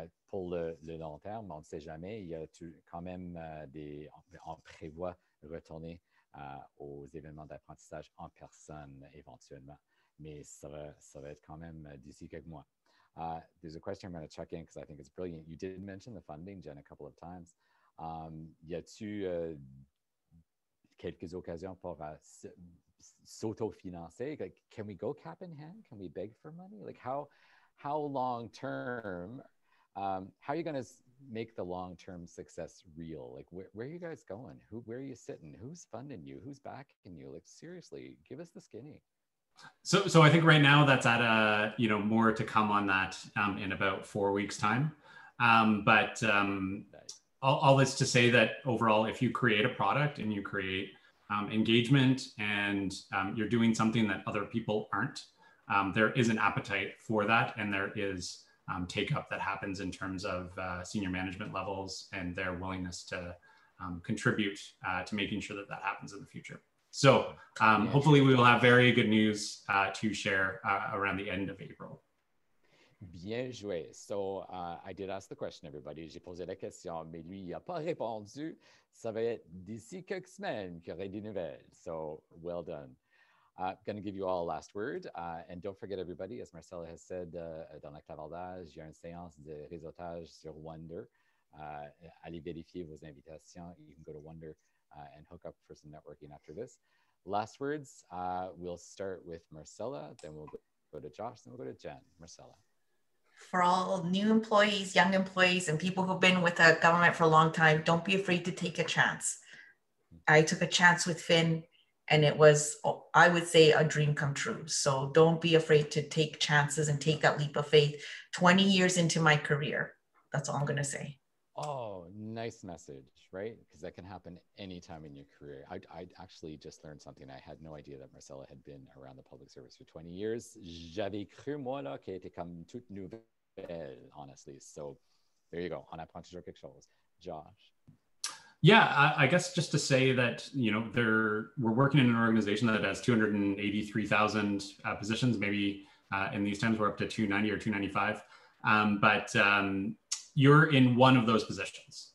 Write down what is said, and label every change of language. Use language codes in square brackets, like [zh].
[fr] Pour le long terme, on ne sait jamais. Il y a quand même on prévoit retourner aux événements d'apprentissage en personne éventuellement. Mais ça va être quand même d'ici quelques mois. [en] There's a question I'm going to check in because I think it's brilliant. You did mention the funding, Jen, a couple of times. [fr] Y a-tu quelques occasions pour s'auto-financer? [en] Like, can we go cap in hand? Can we beg for money? Like how long term, how are you going to make the long-term success real? Like where are you guys going? Where are you sitting? Who's funding you? Who's backing you? Like seriously, give us the skinny. So I think right now that's at more to come on that in about 4 weeks time. But all this to say that overall, if you create a product and you create engagement and you're doing something that other people aren't, there is an appetite for that, and there is take up that happens in terms of senior management levels and their willingness to contribute to making sure that happens in the future. So hopefully we will have very good news to share around the end of April. [fr] Bien joué. [en] So I did ask the question, everybody. [fr] J'ai posé la question, mais lui, il n'a pas répondu. Ça va être d'ici quelques semaines qu'il y aurait des nouvelles. [en] So well done. I'm going to give you all a last word. And don't forget, everybody, as Marcella has said, [fr] dans la clavardage, il y a une séance de réseautage sur Wonder. Allez vérifier vos invitations. [en] You can go to Wonder and hook up for some networking after this. Last words, we'll start with Marcella, then we'll go to Josh, then we'll go to Jen. Marcella. For all new employees, young employees, and people who've been with the government for a long time, don't be afraid to take a chance. I took a chance with FYN, and it was, I would say, a dream come true. So don't be afraid to take chances and take that leap of faith. 20 years into my career, that's all I'm going to say. Oh, nice message, right? Because that can happen anytime in your career. I actually just learned something. I had no idea that Marcella had been around the public service for 20 years. [fr] J'avais cru, moi, là, qu'elle était comme toute nouvelle, honestly. [en] So there you go. [fr] On apprend toujours quelque chose. Josh. [en] Yeah, I guess just to say that, we're working in an organization that has 283,000 positions. Maybe in these times we're up to 290 or 295. But you're in one of those positions.